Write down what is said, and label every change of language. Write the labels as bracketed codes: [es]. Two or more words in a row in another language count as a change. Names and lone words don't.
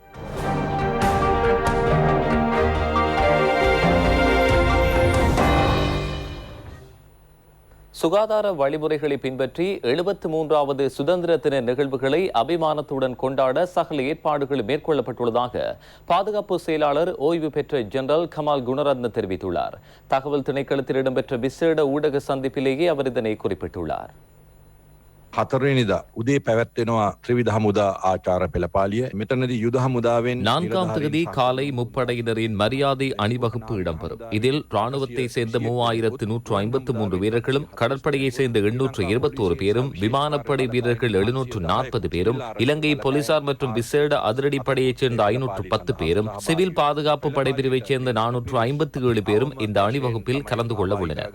[ta] சுகாதார வழிமுறைகளை பின்பற்றி 73வது சுதந்திர தின நிகழ்வுகளை அபிமானத்துடன் கொண்டாட சகல ஏற்பாடுகள் மேற்கொள்ளப்பட்டுள்ளதாக பாதுகாப்பு செயலாளர் ஓய்வு பெற்ற ஜெனரல் கமால் குணரத்ன தெரிவித்துள்ளார். தகவல் திணைக்களத்தில் இடம்பெற்ற விசேட ஊடக சந்திப்பிலேயே அவர் இதனை குறிப்பிட்டுள்ளார். [si] 4 උදේ පැවැත්වෙනවා ත්‍රිවිධ හමුදා ආචාර පෙළපාලිය. මෙතනදී යුද හමුදාවෙන් [ta] 4ஆம் தேதி காலை முப்படையினரின் மரியாதை அணிவகுப்பு இடம்பெறும். இதில் ராணுவத்தை சேர்ந்த 3153 வீரர்களும், கடற்படையை சேர்ந்த 821 பேரும், விமானப்படை வீரர்கள் 740 பேரும், இலங்கை போலீசார் மற்றும் விசேட அதிரடிப்படையைச் சேர்ந்த 510 பேரும், சிவில் பாதுகாப்பு படைப்பிரிவைச் சேர்ந்த 457 பேரும் இந்த அணிவகுப்பில் கலந்து கொள்ள உள்ளனர்.